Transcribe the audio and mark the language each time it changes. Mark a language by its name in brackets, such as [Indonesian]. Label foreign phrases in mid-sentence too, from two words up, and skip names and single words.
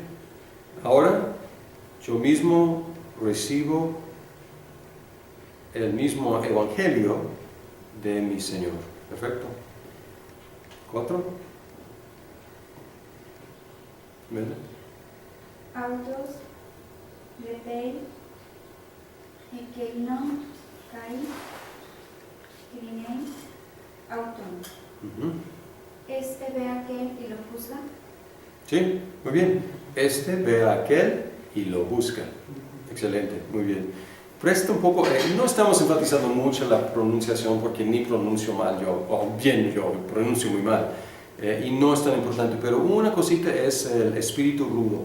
[Spanish] Ahora yo mismo recibo el mismo evangelio de mi Señor. Perfecto. 4. ¿Verdad? Autos, [Greek] βλέπει ἐκεῖνον καὶ κρίνειν αὐτόν. [Spanish] Ve a aquel y lo juzga. Sí, muy bien. Ve a aquel y lo busca. Excelente, muy bien. Presta un poco, no estamos enfatizando mucho la pronunciación porque ni pronuncio mal yo, o bien yo pronuncio muy mal, y no es tan importante, pero una cosita es el espíritu rudo.